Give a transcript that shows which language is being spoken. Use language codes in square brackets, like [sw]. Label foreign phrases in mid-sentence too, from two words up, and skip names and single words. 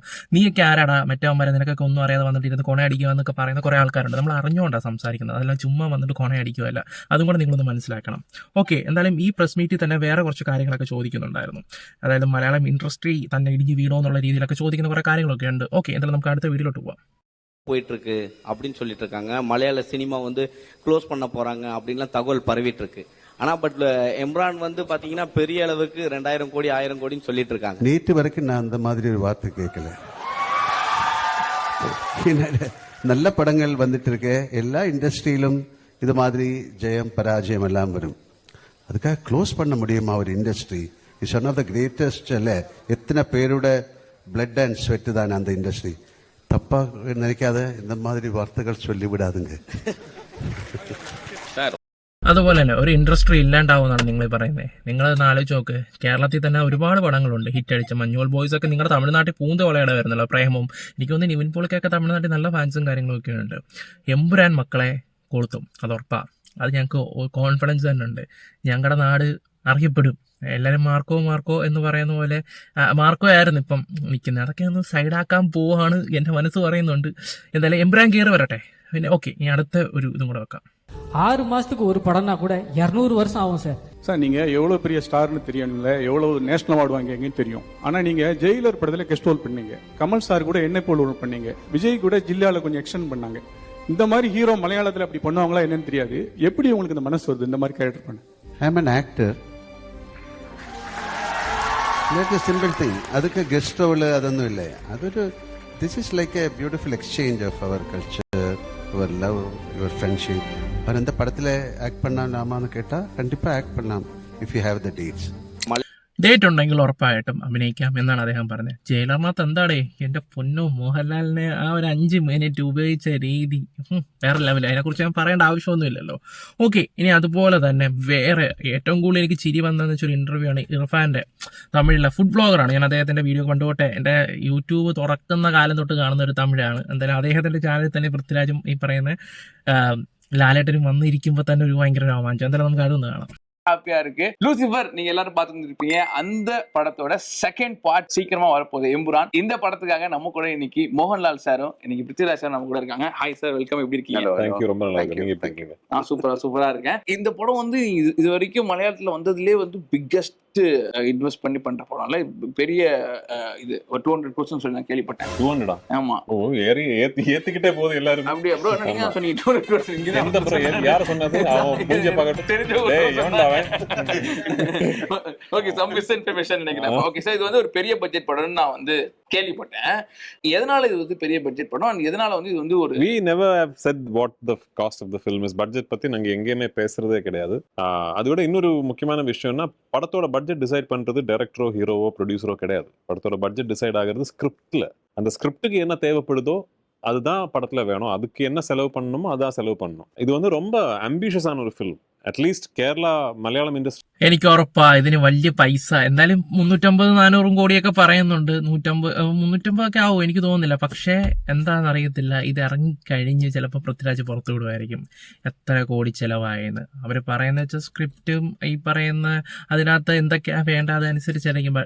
[ml] നീയൊക്കെ ആരാടാ, മറ്റവന്മാരെ നിനക്കൊക്കെ ഒന്നും അറിയാതെ വന്നിട്ട് ഇരുന്ന് കൊണയടിക്കുക എന്നൊക്കെ പറയുന്ന കുറേ ആൾക്കാരുണ്ട്. നമ്മൾ അറിഞ്ഞുകൊണ്ടാണ് സംസാരിക്കുന്നത്, അതെല്ലാം ചുമ്മാ വന്നിട്ട് കൊണയടിക്കുകയല്ല. അതും കൂടെ നിങ്ങളൊന്ന് മനസ്സിലാക്കണം. ഓക്കെ, എന്തായാലും ഈ [en] press meet [ml] തന്നെ വേറെ കുറച്ച് കാര്യങ്ങളൊക്കെ ചോദിക്കുന്നുണ്ടായിരുന്നു. അതായത് മലയാളം ഇൻഡസ്ട്രി തന്നെ ഇടിഞ്ഞ് വീണോ എന്നുള്ള രീതിയിലൊക്കെ ചോദിക്കുന്ന കുറേ കാര്യങ്ങളൊക്കെ ഉണ്ട്. ഓക്കെ, എന്തായാലും നമുക്ക് അടുത്ത വീഡിയോയിലോട്ട് പോവാം. [ta] போயிட்டு இருக்கு அப்படின்னு சொல்லிட்டு இருக்காங்க. மலையாள சினிமா க்ளோஸ் பண்ண போறாங்க அப்படின்லாம் தகவல் பரவிட்டு இருக்கு. ஆனா பட் எம்ரான் பாத்தீங்கன்னா பெரிய அளவுக்கு 2000 கோடி 1000 கோடின்னு சொல்லிட்டு இருக்காங்க. நேற்று வரைக்கும் நான் அந்த மாதிரி ஒரு வார்த்தை கேட்கல. நல்ல படங்கள் வந்துட்டு இருக்கு, எல்லா இண்டஸ்ட்ரியிலும் இது மாதிரி ஜெயம் பராஜயம் எல்லாம் வரும். அதுக்காக க்ளோஸ் பண்ண முடியுமா ஒரு இண்டஸ்ட்ரி? [en] It's one of the greatest. [ta] அல்ல, எத்தனை பேரோட [en] blood and sweat [ta] தான் அந்த இண்டஸ்ட்ரி. தப்பா நினைக்காத, இந்த மாதிரி வார்த்தைகள் சொல்லிவிடாதுங்க. [ml] അതുപോലെ തന്നെ ഒരു ഇൻഡസ്ട്രി ഇല്ലാണ്ടാവുമെന്നാണ് നിങ്ങൾ പറയുന്നത്. നിങ്ങളതൊന്ന് ആലോചിച്ച് നോക്ക്. കേരളത്തിൽ തന്നെ ഒരുപാട് പടങ്ങളുണ്ട് ഹിറ്റടിച്ച. മഞ്ഞോൾ ബോയ്സ് ഒക്കെ നിങ്ങളുടെ തമിഴ്നാട്ടിൽ പൂന്ത കൊളയുടെ വരുന്നല്ലോ, പ്രേമവും. എനിക്ക് തോന്നുന്നു നിവിൻ പോളിക്കൊക്കെ തമിഴ്നാട്ടിൽ നല്ല ഫാൻസും കാര്യങ്ങളൊക്കെ ഉണ്ട്. എമ്പുരാൻ മക്കളെ കൊളുത്തും, അത് ഉറപ്പാ. അത് ഞങ്ങൾക്ക് കോൺഫിഡൻസ് തന്നെ ഉണ്ട്. ഞങ്ങളുടെ നാട് അറിയപ്പെടും. എല്ലാവരും മാർക്കോ എന്ന് പറയുന്ന പോലെ മാർക്കോ ആയിരുന്നു ഇപ്പം നിൽക്കുന്നത്. അതൊക്കെ ഒന്ന് സൈഡാക്കാൻ പോവാണ് എൻ്റെ മനസ്സ് പറയുന്നുണ്ട്. എന്തായാലും എമ്പുരാൻ കയറി വരട്ടെ. പിന്നെ ഓക്കെ, ഇനി അടുത്ത ഒരു ഇതും കൂടെ വെക്കാം. [ta] 6 மாசத்துக்கு ஒரு படம்னா கூட 200 வருஷம் ஆகும் சார். சார் நீங்க எவ்வளவு பெரிய ஸ்டார்னு தெரியணும்ல, எவ்வளவு [en] national award [ta] வாங்கிங்கன்னு தெரியும். ஆனா நீங்க ஜெயிலர் படத்துல [en] guest role [ta] பண்ணீங்க, கமல் சார் கூட என்ன போல் ரோல் பண்ணீங்க, விஜய் கூட ஜில்லால கொஞ்சம் எக்ஸ்டெண்ட் பண்ணாங்க. இந்த மாதிரி ஹீரோ மலையாளத்துல அப்படி பண்ணுவாங்களா என்னன்னு தெரியாது. எப்படி உங்களுக்கு இந்த மனசு வருது இந்த மாதிரி கேரக்டர் பண்ண? [en] I am an actor. That's a simple thing. [ta] அதுக்கு [en] guest role [ml] അതൊന്നും ഇല്ല. [en] അതൊരു this is like a beautiful exchange of our culture, our love, your friendship. [ta] அவர் இந்த படத்துல ஆக்ட் பண்ணலாமான்னு கேட்டா கண்டிப்பா ஆக்ட் பண்ணலாம் [en] if you have the dates. [ml] ഡേറ്റ് ഉണ്ടെങ്കിൽ ഉറപ്പായിട്ടും അഭിനയിക്കാം എന്നാണ് അദ്ദേഹം പറഞ്ഞത്. ജയിലറിനകത്ത് എന്താടേ എൻ്റെ പൊന്നോ, മോഹൻലാലിനെ ആ ഒരു 5 മിനിറ്റ് ഉപയോഗിച്ച രീതി വേറെ ലെവൽ. അതിനെക്കുറിച്ച് ഞാൻ പറയേണ്ട ആവശ്യമൊന്നുമില്ലല്ലോ. ഓക്കെ, ഇനി അതുപോലെ തന്നെ വേറെ ഏറ്റവും കൂടുതൽ എനിക്ക് ചിരി വന്നതെന്ന് വെച്ചൊരു ഇൻ്റർവ്യൂ ആണ് ഇർഫാൻ്റെ, തമിഴിലെ [en] food blogger. [ml] ഞാൻ അദ്ദേഹത്തിൻ്റെ വീഡിയോ കണ്ടുപോട്ടെ. എൻ്റെ യൂട്യൂബ് തുറക്കുന്ന കാലം തൊട്ട് കാണുന്ന ഒരു തമിഴാണ്. എന്തായാലും അദ്ദേഹത്തിൻ്റെ ചാനലിൽ തന്നെ പൃഥ്വിരാജും ഈ പറയുന്ന ലാലേട്ടനും വന്നിരിക്കുമ്പോൾ തന്നെ ഒരു ഭയങ്കര രോമാഞ്ചം. എന്തായാലും നമുക്ക് അതൊന്ന് കാണാം. [ta] ஹாப்பியா இருக்கு. லூசிஃபர் நீங்க எல்லாரும் பார்த்துருப்பீங்க. அந்த படத்தோட செகண்ட் பார்ட் சீக்கிரமா வரப்போகுது, எம்புரான். இந்த படத்துக்காக நம்ம கூட இன்னைக்கு மோகன்லால் சாரும் இன்னைக்கு பிருத்திவிராஜ் சார் நம்ம கூட இருக்காங்க. ஹாய் சார், வெல்கம். எப்படி இருக்கீங்க? தேங்க்யூ, ரொம்ப நல்லா இருக்கு. நீங்க எப்படி இருக்கீங்க? நான் சூப்பரா இருக்கேன். இந்த படம் வந்து இது வரைக்கும் மலையாளத்துல வந்ததுலயே வந்து [en] biggest invest [ta] பண்ணி பண்ற படம்ல, பெரிய இது 200 crores சொல்லி நான் கேள்விப்பட்டேன். 200? ஆமா. ஓ, ஏத்திக்கிட்டே போகுது எல்லாரும். அப்படியே ப்ரோ, நீங்க சொன்னீங்க 200 crores. இங்க எந்த ப்ரோ யார சொன்னது? அவன் மூஞ்ச பார்க்கட்டும். டேய் இவன்டா அவன். ஓகே, [en] some misinformation [ta] நினைக்கிறேன். ஓகே சார், இது வந்து ஒரு பெரிய பட்ஜெட் படம்னு நான் வந்து கேள்விப்பட்டேன். எதனால இது வந்து பெரிய பட்ஜெட் படம், எதனால வந்து இது வந்து ஒரு [en] we never have said what the cost of the film is. [ta] பட்ஜெட் பத்தி நாங்க எங்கேயுமே பேசுறதே கிடையாது. அதோட இன்னொரு முக்கியமான விஷயம்னா, படத்தோட பட்ஜெட் டிசைட் பண்றது டைரக்டரோ, ஹீரோவோ, ப்ரொடியூசரோ கிடையாது. படத்தோட பட்ஜெட் டிசைட் ஆகிறது ஸ்கிரிப்ட்ல. அந்த ஸ்கிரிப்டுக்கு என்ன தேவைப்படுதோ அதுதான் படத்துல வேணும். அதுக்கு என்ன செலவு பண்ணணுமோ அதான் செலவு பண்ணணும். இது வந்து ரொம்ப ஆம்பிஷியஸான ஒரு ஃபிலிம். [ml] അറ്റ്ലീസ്റ്റ് കേരള മലയാളം ഇൻഡസ്ട്രി എനിക്ക് ഉറപ്പാ ഇതിന് വലിയ പൈസ എന്തായാലും 350-400 കോടിയൊക്കെ പറയുന്നുണ്ട്. 350 ഒക്കെ ആവും എനിക്ക് തോന്നുന്നില്ല. പക്ഷേ എന്താണെന്ന് അറിയത്തില്ല, ഇത് ഇറങ്ങിക്കഴിഞ്ഞ് ചിലപ്പോൾ പൃഥ്വിരാജ് പുറത്തു വിടുമായിരിക്കും എത്ര കോടി ചിലവായെന്ന്. അവർ പറയുന്ന വെച്ചാൽ സ്ക്രിപ്റ്റും ഈ പറയുന്ന അതിനകത്ത് എന്തൊക്കെയാ വേണ്ട അതനുസരിച്ചായിരിക്കും.